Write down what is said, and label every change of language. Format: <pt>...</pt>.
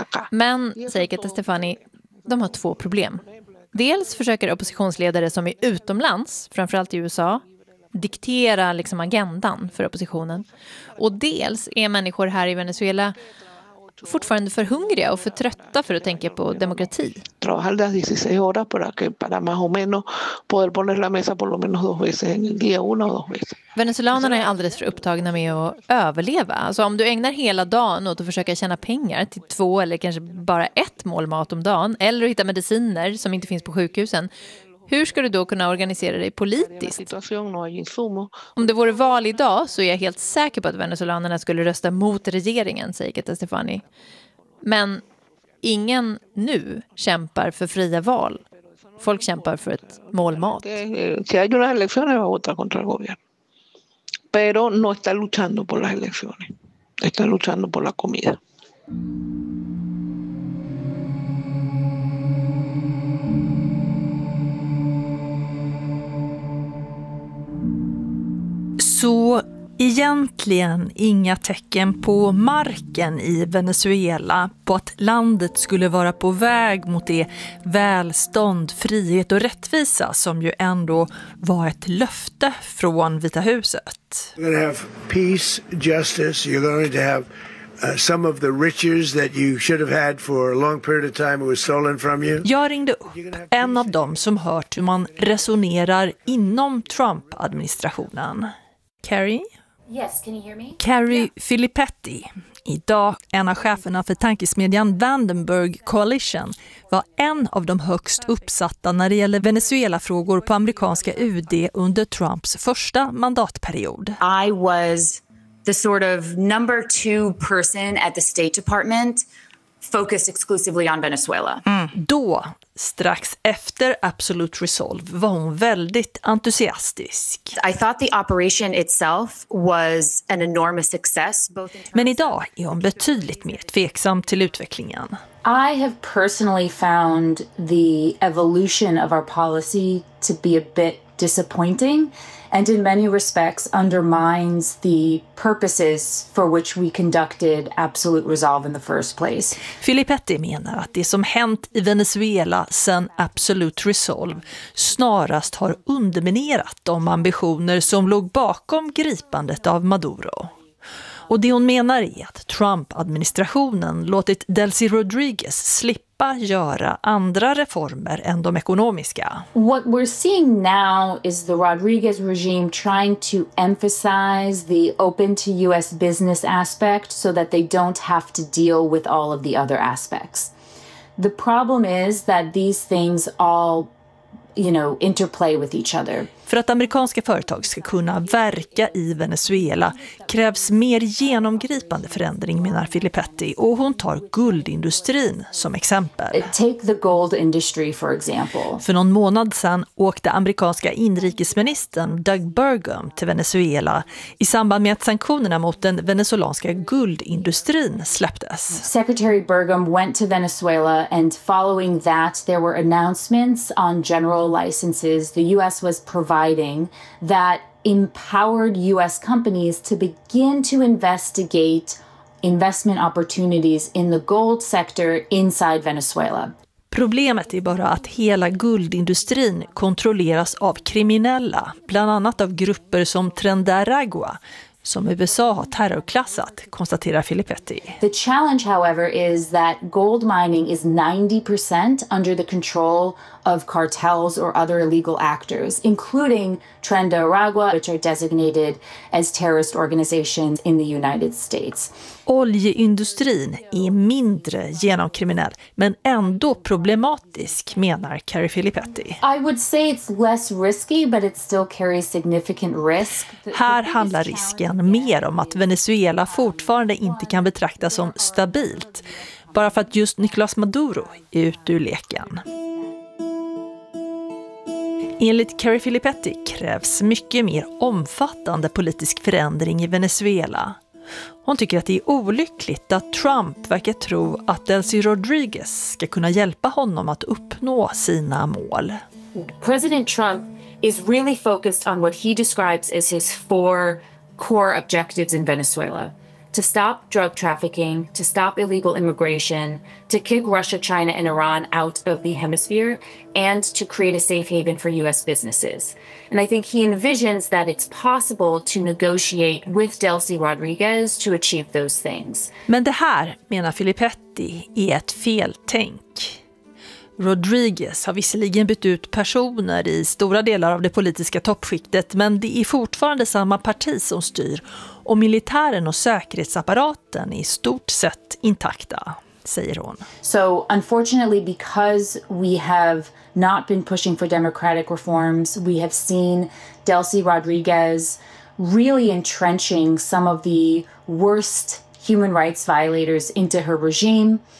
<sv>Men, säger Kete Stefani, de har 2 problem. Dels försöker oppositionsledare som är utomlands, framförallt i USA, diktera liksom agendan för oppositionen. Och dels är människor här i Venezuela fortfarande för hungriga och för trötta för att tänka på demokrati.</sv> <es>Trabajar las 16 horas para más o menos poder poner la mesa por lo menos 2 veces en el día, 1 o 2 veces.</es> <sv>Venezolanerna är alldeles för upptagna med att överleva. Alltså om du ägnar hela dagen åt att försöka tjäna pengar till 2 eller kanske bara 1 mål mat om dagen eller hitta mediciner som inte finns på sjukhusen, hur ska du då kunna organisera dig politiskt? Om det vore val idag så är jag helt säker på att venezolanerna skulle rösta mot regeringen, säger Kete Stefani. Men ingen nu kämpar för fria val. Folk kämpar för ett målmat.</sv> <es>Si hay unas elecciones va a votar contra el gobierno. Pero no está luchando por las elecciones. Está luchando por la comida.</es> <sv>Så egentligen inga tecken på marken i Venezuela på att landet skulle vara på väg mot det välstånd, frihet och rättvisa som ju ändå var ett löfte från Vita huset.</sv> <en>You're going to have peace, justice, you're going to have some of the riches that you should have had for a long period of time was stolen from you.</en> <sv>Jag ringde upp en av dem som hört hur man resonerar inom Trump-administrationen. Carrie?</sv> <en>Yes, can you hear me? Carrie, yeah.</en> <sv>Filippetti, idag en av cheferna för tankesmedjan Vandenberg Coalition, var en av de högst uppsatta när det gäller Venezuela-frågor på amerikanska UD under Trumps första mandatperiod.</sv> <en>I was the sort of number 2 person at the State Department focused exclusively on Venezuela.</en> <sv>Mm. Då, strax efter Absolute Resolve, var hon väldigt entusiastisk.</sv> <en>I thought the operation itself was an enormous success.</en> <sv>Men idag är hon betydligt mer tveksam till utvecklingen.</sv> <en>I have personally found the evolution of our policy to be a bit disappointing and in many respects undermines the purposes for which we conducted Absolute Resolve in the first place.</en> <sv>Filippetti menar att det som hänt i Venezuela sen Absolute Resolve snarast har underminerat de ambitioner som låg bakom gripandet av Maduro. Och det hon menar är att Trump-administrationen låtit Delcy Rodríguez slippa göra andra reformer än de ekonomiska.</sv> <en>What we're seeing now is the Rodriguez regime trying to emphasize the open to US business aspect so that they don't have to deal with all of the other aspects. The problem is that these things all, you know, interplay with each other.</en> <sv>För att amerikanska företag ska kunna verka i Venezuela krävs mer genomgripande förändring, menar Filippetti, och hon tar guldindustrin som exempel.</sv> <en>Take the gold industry for example.</en> <sv>För någon månad sedan åkte amerikanska inrikesministern Doug Burgum till Venezuela i samband med att sanktionerna mot den venezolanska guldindustrin släpptes.</sv> <en>Secretary Burgum went to Venezuela and following that there were announcements on general licenses the US was providing that empowered US companies to begin to investigate investment opportunities in the gold sector inside Venezuela.</en> <sv>Problemet är bara att hela guldindustrin kontrolleras av kriminella, bland annat av grupper som Trendaragua, som USA har terrorklassat, konstaterar Filippetti.</sv> <en>The challenge however is that gold mining is 90% under the control of cartels or other illegal actors, including Tren de Aragua, which are designated as terrorist organizations in the United States.</en> <sv>Oljeindustrin är mindre genomkriminell, men ändå problematisk, menar Carrie Filippetti.</sv> <en>I would say it's less risky, but it still carries significant risk.</en> <sv>Här handlar risken mer om att Venezuela fortfarande inte kan betraktas som stabilt, bara för att just Nicolás Maduro är ute ur leken. Enligt Carrie Filippetti krävs mycket mer omfattande politisk förändring i Venezuela. Hon tycker att det är olyckligt att Trump verkar tro att Delcy Rodriguez ska kunna hjälpa honom att uppnå sina mål.</sv> <en>President Trump is really focused on what he describes as his four core objectives in Venezuela: to stop drug trafficking, to stop illegal immigration, to kick Russia, China and Iran out of the hemisphere and to create a safe haven for US businesses. And I think he envisions that it's possible to negotiate with Delcy Rodriguez to achieve those things.</en> <sv>Men det här, menar Filippetti, är ett feltänk. Rodriguez har visserligen bytt ut personer i stora delar av det politiska toppskiktet, men det är fortfarande samma parti som styr. Och militären och säkerhetsapparaten är i stort sett intakta, säger hon.</sv> <en>So unfortunately, because we have not been pushing for democratic reforms, we have seen Delcy Rodriguez really entrenching some of the worst human rights violators into her regime.</en>